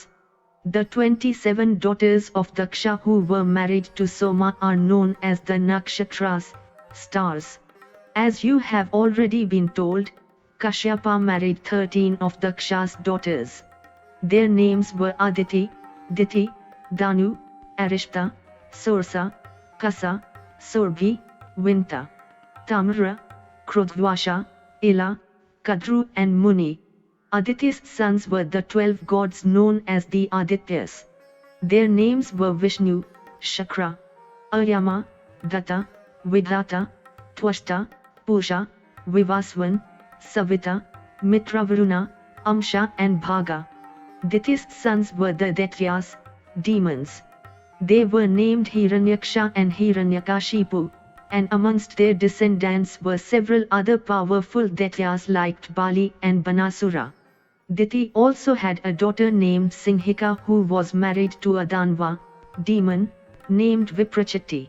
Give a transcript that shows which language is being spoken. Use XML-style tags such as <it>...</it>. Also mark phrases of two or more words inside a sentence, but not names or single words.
<en>The 27 daughters of Daksha who were married to Soma are known as the Nakshatras, stars. As you have already been told, Kashyapa married 13 of Daksha's daughters. Their names were Aditi, Diti, Danu, Arishta, Sursa, Kasa, Surbhi, Vinta, Tamara, Krodvasha, Ila, Kadru and Muni. Aditi's sons were the 12 gods known as the Adityas. Their names were Vishnu, Shakra, Ayama, Datta, Vidata, Twashta, Pusha, Vivaswan, Savita, Mitravaruna, Amsha and Bhaga. Diti's sons were the Daityas, demons. They were named Hiranyaksha and Hiranyakashipu, and amongst their descendants were several other powerful Daityas like Bali and Banasura. Diti also had a daughter named Singhika who was married to a Danva, demon, named Viprachati.</en>